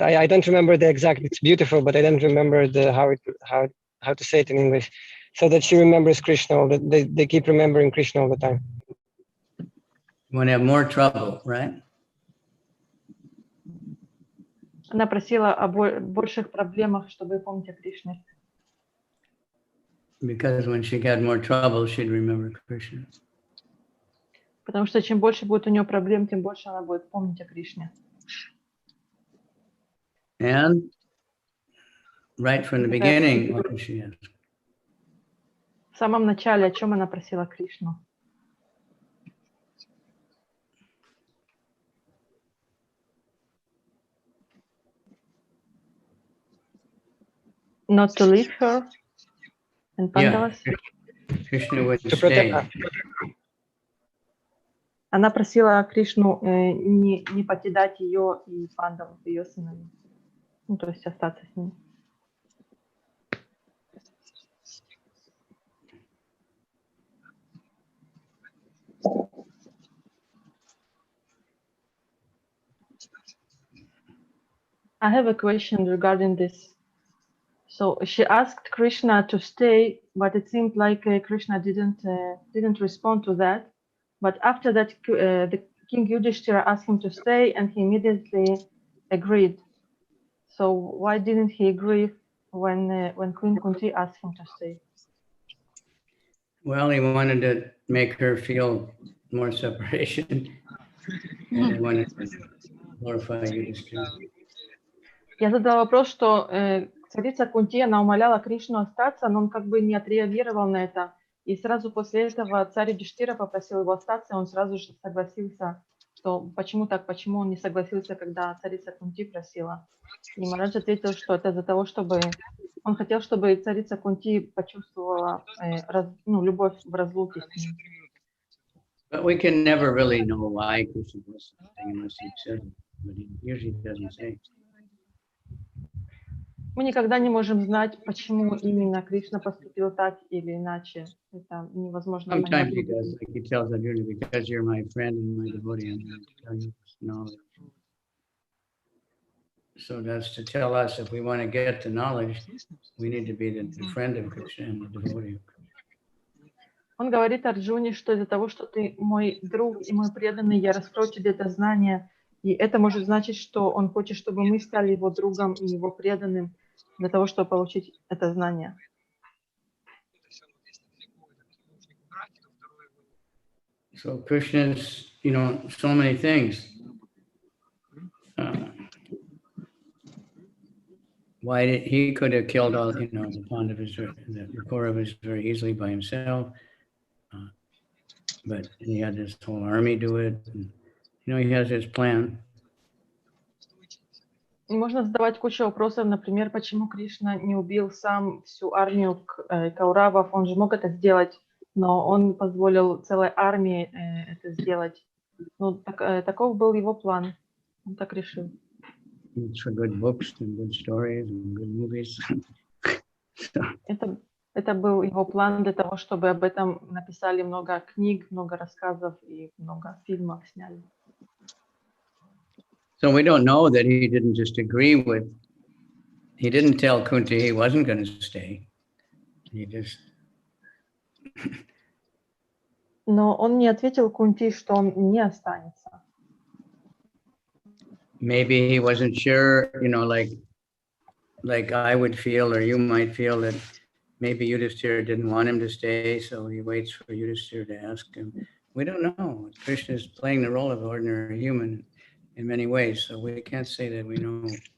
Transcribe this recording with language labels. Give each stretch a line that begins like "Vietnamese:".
English: I don't remember the exact. It's beautiful, but I don't remember how to say it in English. So that she remembers Krishna. They keep remembering Krishna all the time. You want to have more trouble, right?
Russian: Она просила о больших проблемах, чтобы помнить о Кришне.
English: Because when she got more trouble, she'd remember Krishna.
Russian: Потому что чем больше будет у нее проблем, тем больше она будет помнить о Кришне.
English: And right from the beginning, what did she ask?
Russian: В самом начале, о чем она просила Кришну?
English: Not to leave her and Pandavas? Krishna would To protect stay. her.
Russian: Она просила Кришну не покидать ее и пандавов, ее сыновей. Ну, то есть остаться с ней.
English: I have a question regarding this. So she asked Krishna to stay, but it seemed like Krishna didn't respond to that. But after that, the King Yudhishthira asked him to stay, and he immediately agreed. So why didn't he agree when Queen Kunti asked him to stay? Well, he wanted to make her feel more separation. And he wanted to glorify Yudhishthira.
Russian: Я задала вопрос, что царица Кунти, она умоляла Кришну остаться, но он как бы не отреагировал на это. И сразу после этого царь Юдхиштира попросил его остаться, и он сразу же согласился, что почему так, почему он не согласился, когда царица Кунти просила. И Махарадж ответил, что это из-за того, чтобы он хотел, чтобы царица Кунти почувствовала любовь в разлуке с ним.
English: But we can never really know why Krishna was something unless he said it, but he usually doesn't say.
Russian: Мы никогда не можем знать, почему именно Кришна поступил так или иначе. Это невозможно
English: Sometimes
Russian: понять.
English: he does, like he tells Arjuna, because you're my friend and my devotee, I'm going to tell you this knowledge. So that's to tell us if we want to get the knowledge, we need to be the friend of Krishna and the devotee of Krishna.
Russian: Он говорит Арджуне, что из-за того, что ты мой друг и мой преданный, я раскрою тебе это знание. И это может значить, что он хочет, чтобы мы стали его другом и его преданным для того, чтобы получить это знание.
English: So Krishna's, so many things. Why did he could have killed all, the Pandavas, the Kauravas very easily by himself, but he had this whole army do it. And, he has his plan.
Russian: И можно задавать кучу вопросов, например, почему Кришна не убил сам всю армию кауравов, он же мог это сделать, но он позволил целой армии это сделать. Ну, таков был его план, он так решил.
English: It's for good books and good stories and good movies.
Russian: Это был его план для того, чтобы об этом написали много книг, много рассказов и много фильмов сняли.
English: So we don't know that he didn't just agree with, he didn't tell Kunti he wasn't going to stay. He just...
Russian: Но он не ответил Кунти, что он не останется.
English: Maybe he wasn't sure, like I would feel, or you might feel that maybe Yudhishthira didn't want him to stay, so he waits for Yudhishthira to ask him. We don't know. Krishna is playing the role of an ordinary human in many ways, so we can't say that we know.